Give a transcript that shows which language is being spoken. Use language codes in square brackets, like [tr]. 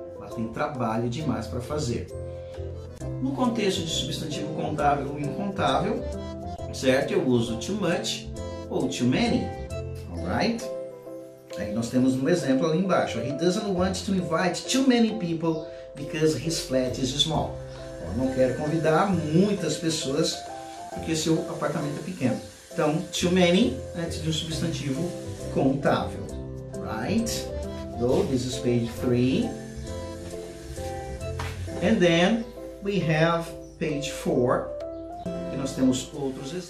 [pt] Ela tem trabalho demais para fazer. No contexto de substantivo contável ou incontável, certo? Eu uso too much ou too many, [en] alright? [pt] Aí nós temos um exemplo ali embaixo. [en] He doesn't want to invite too many people because his flat is small. [pt] Eu não quero convidar muitas pessoas porque seu apartamento é pequeno. Então, too many antes de um substantivo contável, [en] right? So, this is page 3. And then we have page 4, [pt] que nós temos outros exemplos.